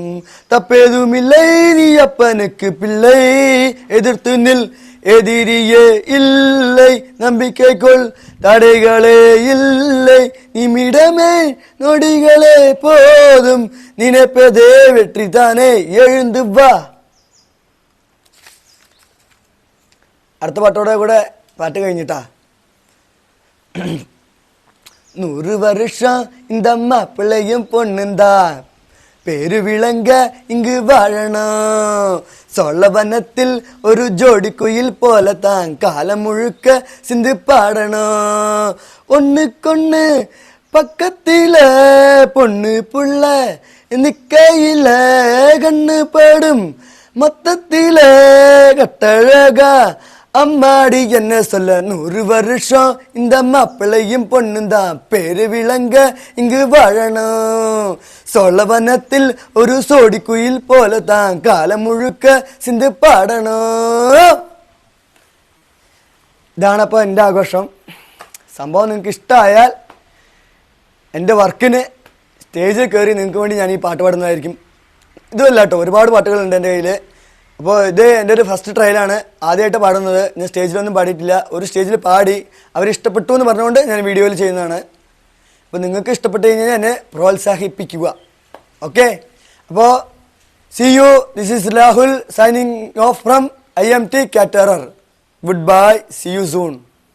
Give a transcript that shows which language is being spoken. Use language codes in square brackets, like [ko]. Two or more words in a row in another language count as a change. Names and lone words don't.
[ta] தப்பேதும் இல்லை நீ அப்பனுக்கு பிள்ளை, எதிர்த்து நில் எதிரியே இல்லை, நம்பிக்கை கொள் தடைகளே இல்லை, நிமிடமே நொடிகளே போதும், நினைப்பதே வெற்றி தானே எழுந்து வா. [ml] അടുത്ത പാട്ടോടെ കൂടെ പാട്ട് കഴിഞ്ഞിട്ടാ. [ta] 100 வருஷம் இந்த மாப்பிள்ளையும் பொண்ணுந்தான், பேரு விளங்க இங்கு வாழணும். சோழவனத்தில் ஒரு ஜோடி குயில் போலத்தான் காலம் முழுக்க சிந்து பாடணும். ஒண்ணுக்கொண்ணு பக்கத்தில பொண்ணு புள்ள நிக்கையில கண்ணு படும், மொத்தத்தில கட்டழகா அம்மாடி என்ன சொல்ல. 100 வருஷம் இந்த மாப்பிள்ளையும் பொண்ணுந்தான், பேரு விளங்க இங்கு வாழணும். சோழவனத்தில் ஒரு சோடி குயில் போலதான் காலம் முழுக்க சிந்து പാടണം. [ml] ഇതാണപ്പോൾ എൻ്റെ ആഘോഷം. സംഭവം നിങ്ങൾക്ക് ഇഷ്ടമായാൽ എൻ്റെ വർക്കിന് സ്റ്റേജിൽ കയറി നിങ്ങൾക്ക് വേണ്ടി ഞാൻ ഈ പാട്ട് പാടുന്നതായിരിക്കും. ഇതുമല്ല കേട്ടോ, ഒരുപാട് പാട്ടുകളുണ്ട് എൻ്റെ കയ്യിൽ. അപ്പോൾ ഇത് എൻ്റെ ഒരു [en] first trial, [ml] ആദ്യമായിട്ട് പാടുന്നത്. ഞാൻ സ്റ്റേജിലൊന്നും പാടിയിട്ടില്ല. ഒരു സ്റ്റേജിൽ പാടി അവരിഷ്ടപ്പെട്ടു എന്ന് പറഞ്ഞുകൊണ്ട് ഞാൻ വീഡിയോയിൽ ചെയ്യുന്നതാണ്. അപ്പോൾ നിങ്ങൾക്ക് ഇഷ്ടപ്പെട്ട് കഴിഞ്ഞാൽ എന്നെ പ്രോത്സാഹിപ്പിക്കുക. ഓക്കെ, അപ്പോൾ [en] see you. This is Rahul signing off from IMT Caterer. Goodbye, see you soon.